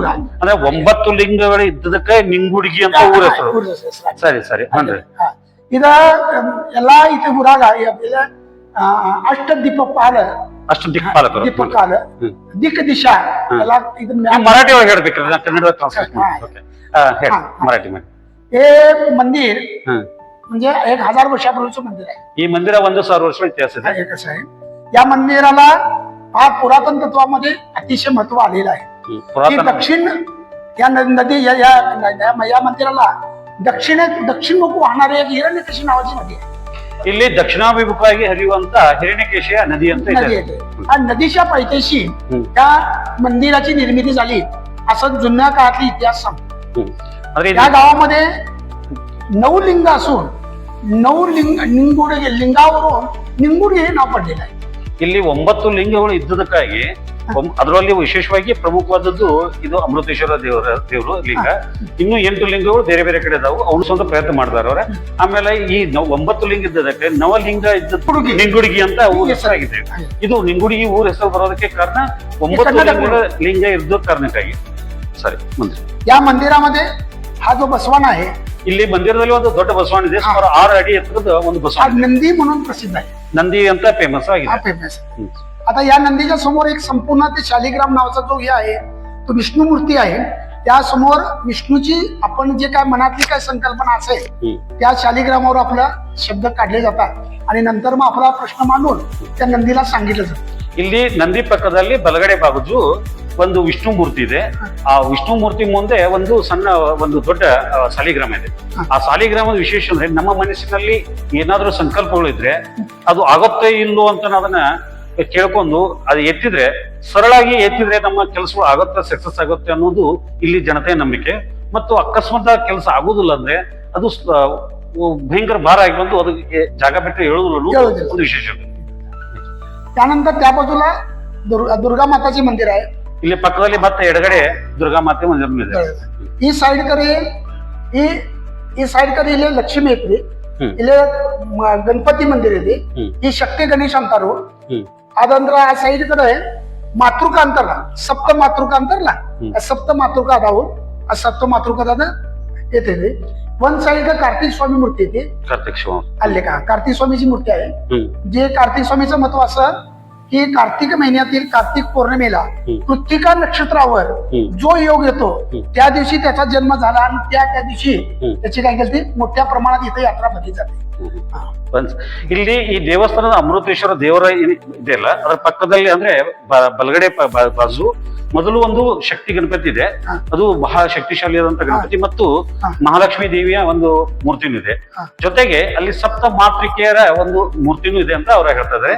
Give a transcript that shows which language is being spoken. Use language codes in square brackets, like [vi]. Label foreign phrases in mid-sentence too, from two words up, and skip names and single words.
[kn] ಅಂದ್ರೆ 9 ಲಿಂಗಗಳು ಇದ್ದದಕ್ಕೆ ನಿಂಗುಡ್ಗಿ ಅಂತ ಊರ ಹೆಸರು. ಸರಿ. ಇದ ಎಲ್ಲಾ ಐತಿ ಊರಾಗ. ಅಷ್ಟದಿಕ್ಪಾಲ ದಿಕ್ಪಾಲ ದಿಕ್ಕ ದಿಶಾ ಎಲ್ಲ ಇದನ್ನ ಮರಾಠಿ ಒಳಗೆ ಹೇಳ್ಬೇಕ್ರಿ, ಕನ್ನಡ ಟ್ರಾನ್ಸ್ಲೇಟ್ ಮರಾಠಿ [mr] हे मंदिर म्हणजे 1000 वर्षापूर्वीचं मंदिर आहे. ही मंदिर 1,000 वर्ष इतिहास आहे. कसं आहे, या मंदिराला फार पुरातन तत्वामध्ये अतिशय महत्व आलेलं आहे. दक्षिण या नदी या मंदिराला दक्षिणमुख वाहणारी एक हिरण्यकेशी नावाची नदी आहे. [kn] ಇಲ್ಲಿ ದಕ್ಷಿಣಾಭಿಮುಖವಾಗಿ ಹರಿಯುವಂತ ಹಿರಣ್ಯಕೇಶಿಯ ನದಿ ಅಂತ [mr] नदी [kn] ಇದೆ. [mr] येते आणि नदीच्या पायथ्याशी हम्म. त्या मंदिराची निर्मिती झाली असं जुन्या काळातली इतिहास सांगतो. [kn] ಹ್ಮ್. ಅಂದ್ರೆ [mr] या गावामध्ये 9 लिंग असून 9 लिंगावरून निंगुडी हे नाव पडलेलं आहे. [kn] ಇಲ್ಲಿ 9 ಲಿಂಗಗಳು ಇದ್ದುದಕ್ಕಾಗಿ ಅದರಲ್ಲಿ ವಿಶೇಷವಾಗಿ ಪ್ರಮುಖವಾದದ್ದು ಇದು ಅಮೃತೇಶ್ವರ ದೇವರು ಲಿಂಗ. ಇನ್ನು 8 ಲಿಂಗಗಳು ಬೇರೆ ಬೇರೆ ಕಡೆ ಇದಾವು. ಅವ್ನು ಸ್ವಂತ ಪ್ರಯತ್ನ ಮಾಡ್ತಾರೆ ಅವ್ರೆ. ಆಮೇಲೆ ಈ 9 ಲಿಂಗ ಇದ್ದದಕ್ಕೆ ನವಲಿಂಗ ಇದ್ದದ್ದು ನಿಂಗುಡಿಗಿ ಅಂತ ಊರ ಹೆಸರಾಗಿದೆ. ಇದು ನಿಂಗುಡಿಗಿ ಊರ ಹೆಸರು ಬರೋದಕ್ಕೆ ಕಾರಣ 9 ಲಿಂಗ ಇದ್ದ ಕಾರಣಕ್ಕಾಗಿ. ಸರಿ, ಮುಂದೆ [mr] या मंदिरामध्ये हा जो बसवान आहे [kn] ಇಲ್ಲಿ ಮಂದಿರದಲ್ಲಿ ಒಂದು ದೊಡ್ಡ ಬಸವಣ್ಣ ಇದೆ. ಸುಮಾರು 6 ಅಡಿ ಎತ್ತರದ ಒಂದು [mr] हा [kn] ಬಸವಣ್ಣ [mr] नंदी म्हणून प्रसिद्ध आहे. [kn] ನಂದಿ ಅಂತ ಫೇಮಸ್ [mr] हा [kn] ಆಗಿದೆ. [mr] फेमस आहे. आता या नंदीच्या समोर एक संपूर्ण ते शालिग्राम नावाचा जो हे आहे तो विष्णू मूर्ती आहे. त्या समोर विष्णूची आपण जे काय मनातली काय संकल्पना असेल त्या शालिग्रामावर आपला शब्द काढले जातात आणि नंतर मग आपला प्रश्न मांडून त्या नंदीला सांगितलं जातं. [kn] ಇಲ್ಲಿ ನಂದಿ ಪಕ್ಕದಲ್ಲಿ ಬಲಗಡೆ ಬಾಜು ಒಂದು ವಿಷ್ಣು ಮೂರ್ತಿ ಇದೆ. ಆ ವಿಷ್ಣು ಮೂರ್ತಿ ಮುಂದೆ ಒಂದು ಸಣ್ಣ ಒಂದು ದೊಡ್ಡ ಸಾಲಿಗ್ರಾಮ ಇದೆ. ಆ ಸಾಲಿಗ್ರಾಮದ ವಿಶೇಷ ಅಂದ್ರೆ ನಮ್ಮ ಮನಸ್ಸಿನಲ್ಲಿ ಏನಾದ್ರೂ ಸಂಕಲ್ಪಗಳು ಇದ್ರೆ ಅದು ಆಗುತ್ತೆ ಇಲ್ಲೋ ಅಂತ ಅದನ್ನ ಕೇಳ್ಕೊಂಡು ಅದು ಎತ್ತಿದ್ರೆ ಸರಳಾಗಿ ಎತ್ತಿದ್ರೆ ನಮ್ಮ ಕೆಲಸಗಳು ಆಗುತ್ತೆ, ಸಕ್ಸಸ್ ಆಗುತ್ತೆ ಅನ್ನೋದು ಇಲ್ಲಿ ಜನತೆಯ ನಂಬಿಕೆ. ಮತ್ತು ಅಕಸ್ಮಾತ್ ಕೆಲಸ ಆಗುದಿಲ್ಲ ಅಂದ್ರೆ ಅದು ಭಯಂಕರ ಭಾರ ಆಗಿ ಬಂದು ಅದಕ್ಕೆ ಜಾಗ ಬಿಟ್ಟು ಹೇಳುವುದಿಲ್ಲ ಒಂದು ವಿಶೇಷ. [mr] त्यानंतर त्या बाजूला दुर्गा माताचे मंदिर आहे. [kn] ಇಲ್ಲಿ ಪಕ್ಕದಲ್ಲಿ ಮತ್ತೆ ಎಡಗಡೆ ದುರ್ಗಾ ಮಾತೆ ಮಂದಿರ ಇದೆ. ಈ ಸೈಡ್ ಕಡೆ ಈ ಸೈಡ್ ಕಡೆ ಇಲ್ಲಿ ಲಕ್ಷ್ಮಿ ಐತ್ರಿ. ಇಲ್ಲಿ ಗಣಪತಿ ಮಂದಿರ ಇದೆ. ಈ ಶಕ್ತಿ ಗಣೇಶ ಅಂತಾರು. ಅದಂದ್ರ ಆ ಸೈಡ್ ಕಡೆ ಮಾತೃಕ ಅಂತಾರಲ್ಲ, ಸಪ್ತ ಮಾತೃಕ ಅಂತಾರಲ್ಲ, ಸಪ್ತ ಮಾತೃಕ ಅದಾವು. ಆ ಸಪ್ತ ಮಾತೃಕದ येते. [en] one side [mr] कार्तिक स्वामी मूर्ती येते. कार्तिक स्वामी आले का कार्तिक स्वामीची मूर्ती आहे. जे कार्तिक स्वामीचं महत्व असं की कार्तिक महिन्यातील कार्तिक पौर्णिमेला कृत्तिका नक्षत्रावर जो योग येतो त्या दिवशी त्याचा जन्म झाला आणि त्या दिवशी त्याची काय केली मोठ्या प्रमाणात इथे यात्रा भरली जाते. [kn] ಇಲ್ಲಿ ಈ ದೇವಸ್ಥಾನದ ಅಮೃತೇಶ್ವರ ದೇವರ ಇದೆಯಲ್ಲ ಅದರ ಪಕ್ಕದಲ್ಲಿ ಅಂದ್ರೆ ಬಲಗಡೆ ಬಾಜು ಮೊದಲು ಒಂದು ಶಕ್ತಿ ಗಣಪತಿ ಇದೆ. ಅದು ಬಹಳ ಶಕ್ತಿಶಾಲಿಯಾದಂತ ಗಣಪತಿ ಮತ್ತು ಮಹಾಲಕ್ಷ್ಮಿ ದೇವಿಯ ಒಂದು ಮೂರ್ತಿನೂ ಇದೆ. ಜೊತೆಗೆ ಅಲ್ಲಿ ಸಪ್ತ ಮಾತೃಕೆಯರ ಒಂದು ಮೂರ್ತಿನೂ ಇದೆ ಅಂತ ಅವ್ರು ಹೇಳ್ತಾ ಇದ್ದಾರೆ.